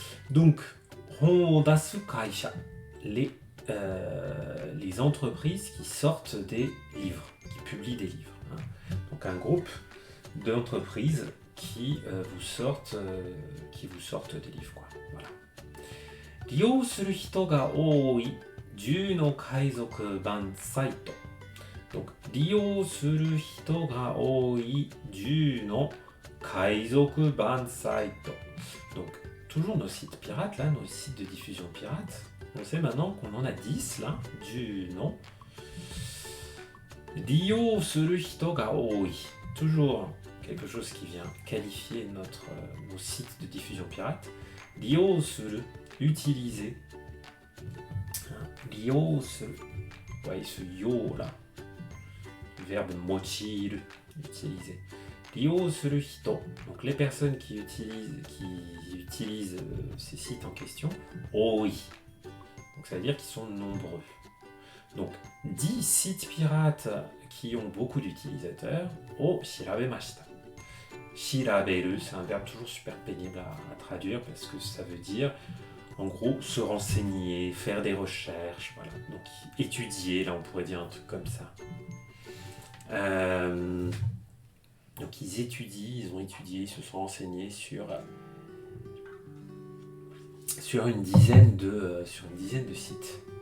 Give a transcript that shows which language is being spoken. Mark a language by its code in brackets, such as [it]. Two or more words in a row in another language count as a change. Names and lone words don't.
[fr] Donc, [ja] 本出す会社, [fr] les entreprises qui sortent des livres, qui publient des livres. Hein. Donc, un groupe d'entreprises qui vous sortent des livres, quoi. Voilà. [ja] 利用する人が多い10の海賊版サイト。 [fr] Donc, [ja] 利用する人が多い10の海賊版サイト。 [fr] Donc, toujours nos sites pirates, là, nos sites de diffusion pirates. On sait maintenant qu'on en a 10, là, [ja] 10 の利用する人が多い。 [fr] Toujours quelque chose qui vient qualifier nos sites de diffusion pirate. [ja] 利用する utiliser. 利用する. [fr] Ouais, ce yo là. Le verbe mochiru, utiliser. [ja] 利用する人. [fr] Donc les personnes qui utilisent ces sites en question. [ja] 多い. [fr] Donc ça veut dire qu'ils sont nombreux. Donc 10 sites pirates qui ont beaucoup d'utilisateurs. [ja] を調べました. [fr] Shiraberu, c'est un verbe toujours super pénible à traduire parce que ça veut dire, en gros, se renseigner, faire des recherches, voilà. Donc étudier, là on pourrait dire un truc comme ça. Donc ils ont étudié, ils se sont renseignés sur une dizaine de sites.